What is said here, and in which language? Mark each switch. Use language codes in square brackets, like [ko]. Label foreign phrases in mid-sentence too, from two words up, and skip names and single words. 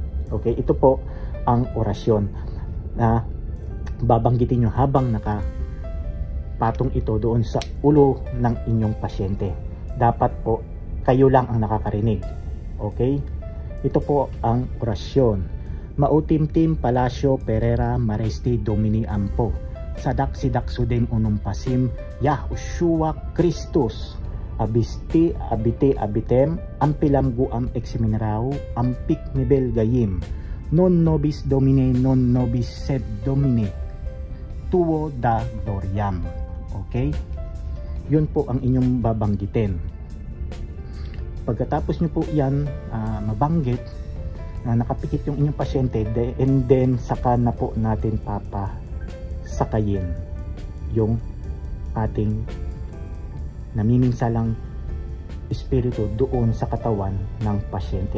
[tl] Okay, ito po ang orasyon na babanggitin nyo habang nakapatong ito doon sa ulo ng inyong pasyente. Dapat po kayo lang ang nakakarinig. Okay? Ito po ang orasyon. [la] Mautimtim Palacio Pereira Maresti Domini Ampo. Sadak sidak sudem unum pasim Yahushua Christus. Abisti abite abitem ampilam guam eximinarau ampik mibel gayim. Non nobis domine non nobis sed domine. Tuo da gloriam. [tl] Okay? Yun po ang inyong babanggitin. Pagkatapos nyo po yan mabanggit na nakapikit yung inyong pasyente, [en] and then [tl] saka na po natin papasakayin yung ating namiminsalang espiritu doon sa katawan ng pasyente.